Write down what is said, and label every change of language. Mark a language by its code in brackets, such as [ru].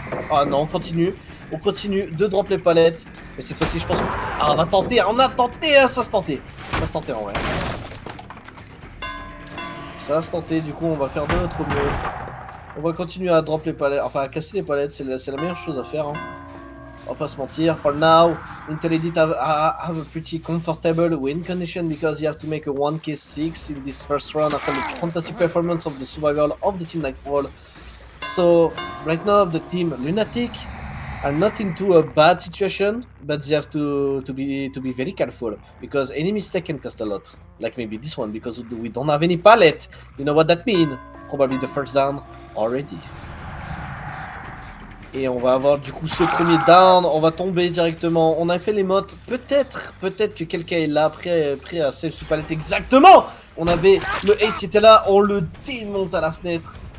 [fr] Ah non, on continue de drop les palettes. Et cette fois-ci, je pense qu'on va tenter. On a tenté, hein, ça se tentait en vrai. Ça va se tenter, du coup, on va faire de notre mieux. On va continuer à drop les palettes, enfin à casser les palettes, c'est la meilleure chose à faire. Hein. On va pas se mentir. [en] For now, Winter Edit have a pretty comfortable win condition because you have to make a 1K6 in this first round after the fantastic performance of the survival of the team Nightfall. So right now the team Lunatic are not into a bad situation, but they have to be very careful because any mistake can cost a lot. Like maybe this one because we don't have any palette. You know what that means? Probably the first down already. [fr] Et on va avoir du coup ce premier down, on va tomber directement. On a fait les mottes, peut-être que quelqu'un est là, prêt à save sous palette. Exactement. On avait le ace qui était là, on le démonte à la fenêtre.